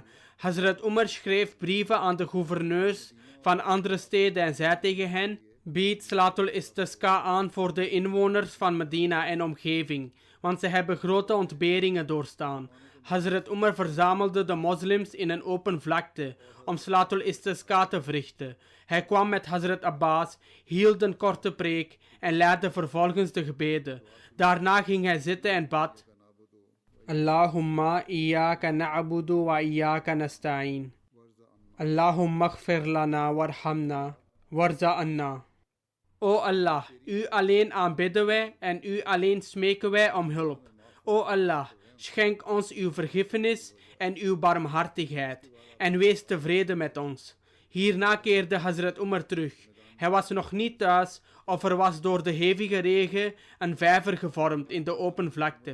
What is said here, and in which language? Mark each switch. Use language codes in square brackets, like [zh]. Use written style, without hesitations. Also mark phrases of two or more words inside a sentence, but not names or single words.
[nl] Hazrat Umar schreef brieven aan de gouverneurs van andere steden en zei tegen hen: bied [ar] صلاة الاستسقاء [nl] aan voor de inwoners van Medina en omgeving, want ze hebben grote ontberingen doorstaan. Hazrat Umar verzamelde de moslims in een open vlakte om [ar] صلاة الاستسقاء [nl] te verrichten. Hij kwam met Hazrat Abbas, hield een korte preek en leidde vervolgens de gebeden. Daarna ging hij zitten en bad: [ar] اللهم إياك نعبد وإياك نستعين. اللهم اغفر لنا وارحمنا وارزقنا. [nl] O Allah, u alleen aanbidden wij en u alleen smeken wij om hulp. O Allah, Schenk ons uw vergiffenis en uw barmhartigheid en wees tevreden met ons. Hierna keerde Hazrat Umar terug. Hij was nog niet thuis of er was door de hevige regen een vijver gevormd in de open vlakte.